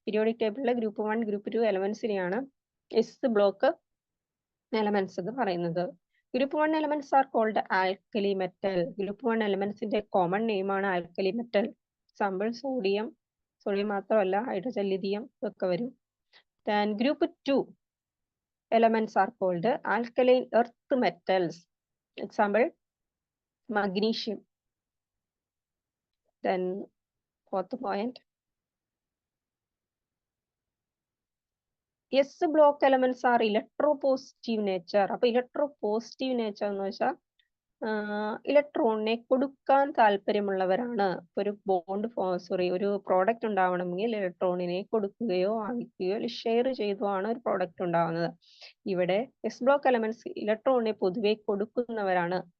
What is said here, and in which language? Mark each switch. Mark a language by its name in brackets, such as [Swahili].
[Malayalam] Periodic ടേബിളിലെ group 1 group 2 എലമെന്റ്സിനെയാണ് S block elements എന്ന് പറയുന്നത്. [English] Group 1 elements are called alkali metal. [Malayalam] Group 1 എലമെന്റ്സിന്റെ common name ആണ് alkali metal. Example sodium മാത്രമല്ല hydrogen, lithium ഇതൊക്കെ വരും. [English] Then group 2 elements are called alkaline earth metals. Example magnesium. Then fourth point, S block elements are electropositive nature. [Malayalam] അപ്പോൾ electropositive nature എന്ന് വെച്ചാൽ ഇലക്ട്രോണിനെ കൊടുക്കാൻ താല്പര്യമുള്ളവരാണ്. ഒരു ഒരു പ്രോഡക്റ്റ് ഉണ്ടാവണമെങ്കിൽ ഇലക്ട്രോണിനെ കൊടുക്കുകയോ വാങ്ങിക്കുകയോ ഷെയർ ചെയ്തോ ആണ് ഒരു പ്രോഡക്റ്റ് ഉണ്ടാവുന്നത്. ഇവിടെ എസ് ബ്ലോക്ക് എലമെന്റ്സ് ഇലക്ട്രോണിനെ പൊതുവെ കൊടുക്കുന്നവരാണ്.